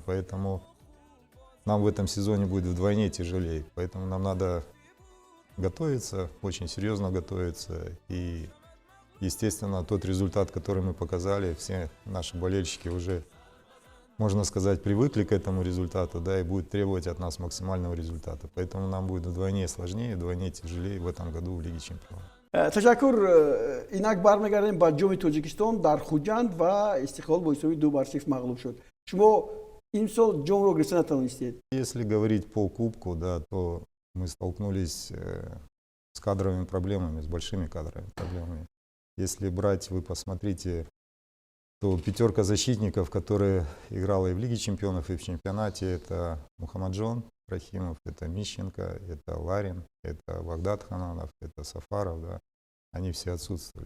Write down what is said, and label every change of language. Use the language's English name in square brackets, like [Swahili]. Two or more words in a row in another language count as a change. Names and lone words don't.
[Russian] Поэтому нам в этом сезоне будет вдвойне тяжелее, поэтому нам надо готовиться, очень серьезно готовиться. И, естественно, тот результат, который мы показали, все наши болельщики уже, можно сказать, привыкли к этому результату, да, и будут требовать от нас максимального результата. Поэтому нам будет вдвойне сложнее, вдвойне тяжелее в этом году в Лиге Чемпионов. [Tajik] تشکر. اینک برمیگردیم با جام تاجیکستان در خوجند و استقلال با حساب 2-0 مغلوب شد. شما имсол جام رو گرفته نتوانستید. [Russian] Если говорить по кубку, да, то мы столкнулись с кадровыми проблемами, с большими кадровыми проблемами. Если брать, вы посмотрите, то пятерка защитников, которые играла и в Лиге Чемпионов, и в чемпионате, это Мухаммаджон Рахимов, это Мищенко, это Ларин, это Багдад Хананов, это Сафаров, да, они все отсутствовали.